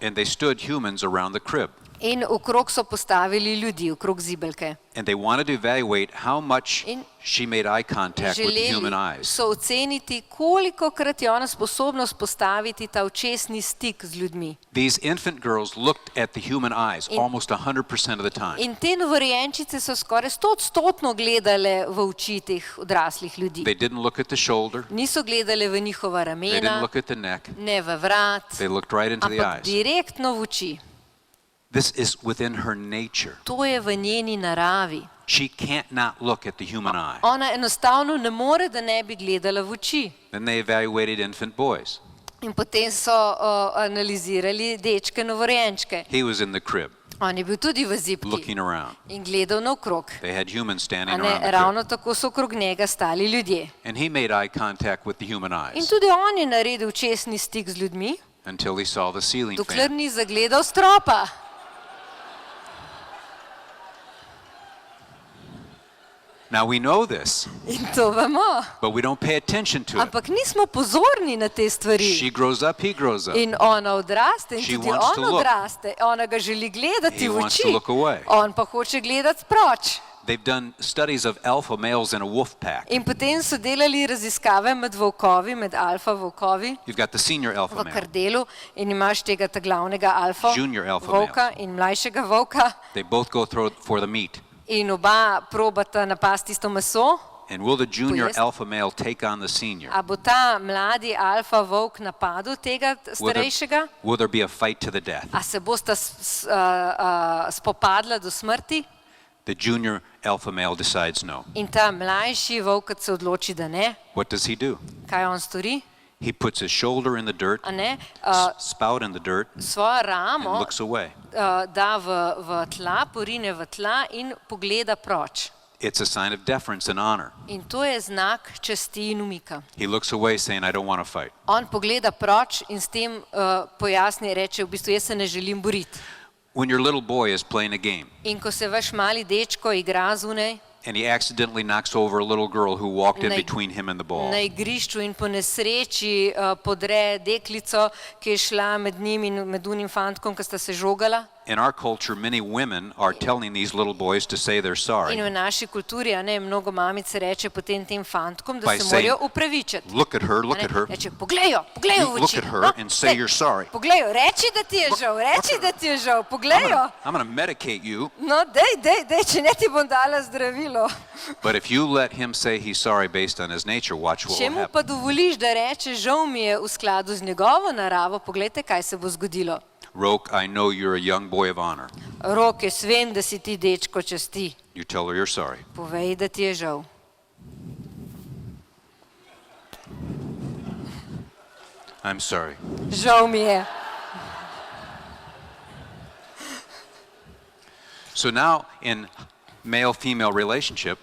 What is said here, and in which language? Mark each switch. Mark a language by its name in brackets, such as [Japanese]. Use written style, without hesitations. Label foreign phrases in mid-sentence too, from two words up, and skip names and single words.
[English] And they stood humans around the crib. [Slovenian] In okrog so postavili ljudi, okrog zibelke. [English] And they wanted to evaluate how much [Slovenian] In [English] she made eye contact with the human [Slovenian] Želeli [English] eyes. [Slovenian] so oceniti, kolikokrat je ona sposobna vzpostaviti ta očesni stik z ljudmi. [English] These infant girls looked at the human eyes [Slovenian] In- [English] almost 100% of the time. [Slovenian] In te novorojenčice so skoraj 100% gledale v oči teh odraslih ljudi. [English] They didn't look at the shoulder, [Slovenian] Niso gledale v njihova [English] they didn't [Slovenian] ramena, [English] look at the neck, [Slovenian] ne v vrat, [English] they looked right into the [Slovenian] ampak [English] eyes. [Slovenian] direktno v oči. [English] This is within her nature. [Slovenian] To je v njeni naravi. [English] She can't not look at the human eye. [Slovenian] Ona enostavno ne more, da ne bi gledala v oči. [English] Then they evaluated infant boys. [Slovenian] In potem so analizirali dečke novorojenčke. [English] He was in the crib, [Slovenian] On je bil tudi v zibki [English] looking around. [Slovenian] in gledal naokrog. [English] They had humans [Slovenian] A [English] standing [Slovenian] ne, [English] around the [Slovenian] ravno [English] crib. [Slovenian] tako so okrog njega stali ljudje. [English] And he made eye contact with the human [Slovenian] In [English] eyes [Slovenian] tudi on je naredil česni stik z ljudmi, [English] until he saw the ceiling [Slovenian] dokler [English] fan. [Slovenian] ni zagledal stropa. [English] Now we know this, [Slovenian] In to vemo. [English] but we don't pay attention to it. [Slovenian] Ampak nismo pozorni na te stvari. [English] She grows up, he grows up. [Slovenian] In ona odraste in [English] She [Slovenian] tudi [English] wants to [Slovenian] on [English] look. [Slovenian] odraste. Ona ga želi gledati [English] He [Slovenian] v [English] wants to [Slovenian] oči. [English] look away. [Slovenian] On pa hoče gledati proč. [English] They've done studies of alpha males in a wolf pack. [Slovenian] In potem so delali raziskave med volkovi, med alfa volkovi [English] You've got the senior alpha [Slovenian] v [English] male. [Slovenian] kardelu in imaš tega glavnega alfa [English] Junior alpha [Slovenian] volka in mlajšega volka [English] They both go through for the meat. [Slovenian] in oba probata napasti isto meso. [English] And will the junior [Slovenian] Pojesti. [English] alpha male take on the senior? [Slovenian] A bo ta mladi alfa volk napadel tega starejšega? [English] Will there be a fight to the death? [Slovenian] A se bosta spopadla do smrti? [English] The junior alpha male decides no. [Slovenian] In ta mlajši volk se odloči, da ne. [English] What does he do? [Slovenian] Kaj on stori? [English] He puts his shoulder in the dirt, [Slovenian] A ne? [English] spout in the dirt, [Slovenian] Svojo [English] and [Slovenian] ramo [English] looks away. [Slovenian] da v tla, porine v tla in pogleda proč. [English] It's a sign of deference and honor. [Slovenian] In to je znak časti in umika. [English] He looks away saying, I don't want to fight. [Slovenian] On pogleda proč in s tem pojasni, reče, v bistvu jaz se ne želim boriti. [English] When your little boy is playing a game [Slovenian] In ko se vaš mali dečko igra zunaj [English] and he accidentally knocks over a little girl who walked in [Slovenian] Na- [English] between him and the ball, [Slovenian] na igrišču in po nesreči podre deklico, ki je šla med njim in med unim fantkom, ki sta se žogala. [English] in our culture, many women are telling these little boys to say they're [Slovenian] In [English] sorry. [Slovenian] v naši kulturi, a ne, mnogo mamic reče potem tem fantkom, da [English] By [Slovenian] se [English] saying, [Slovenian] morajo upravičiti. [English] Look at her, look [Slovenian] A ne, [English] at her. [Slovenian] Reče, poglej jo v [English] Look [Slovenian] oči. [English] at her [Slovenian] No, [English] and say [Slovenian] glej, [English] you're sorry. [Slovenian] Poglej jo, reči, da ti je žal, reči, da ti je žal, poglej jo. [English] I'm going to medicate you, [Slovenian] No, dej, če ne ti bom dala zdravilo. [English] but if you let him say he's sorry based on his nature, watch what [Slovenian] Če [English] will [Slovenian] mu [English] happen. [Slovenian] pa dovoliš, da reče, žal mi je v skladu z njegovo naravo, poglejte, kaj se bo zgodilo. Roke, [English] I know you're a young boy of honor. [Slovenian] Rok, jaz vem, da si ti dečko časti. [English] You tell her you're sorry. [Slovenian] Povej, da ti je žal. [English] I'm sorry. [Slovenian] Žal mi je. [English] So now in male-female relationship,